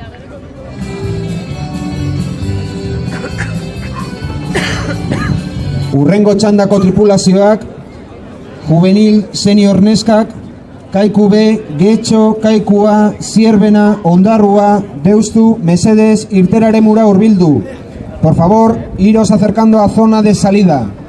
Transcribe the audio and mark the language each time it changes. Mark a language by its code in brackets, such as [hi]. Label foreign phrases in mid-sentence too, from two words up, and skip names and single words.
[eu] Urrengo txandako tripulazioak, juvenil senior neskak, Kaiku B, Getxo, Kaikua, Zierbena, Ondarrua, Deustu, mesedez, irteraremura hurbildu. [es] Por favor, iros acercando a zona de salida.